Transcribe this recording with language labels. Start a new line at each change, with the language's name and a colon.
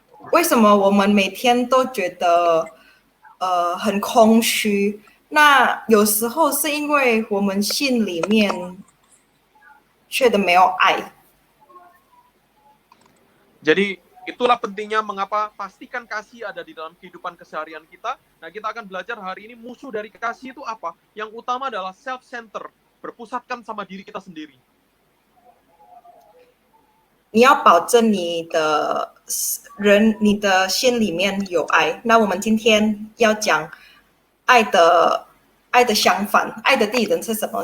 Chinese: 为什么我们每天都觉得很空虚？那有时候是因为我们心里面觉得没有爱。
Indonesian: Jadi itulah pentingnya mengapa pastikan kasih ada di dalam kehidupan keseharian kita. Nah, kita akan belajar hari ini musuh dari kasih itu apa. Yang utama adalah self-center, berpusatkan sama diri kita sendiri.
Chinese: 你要保证你的人，你的心里面有爱。那我们今天要讲爱的相反，爱的第一人是什么？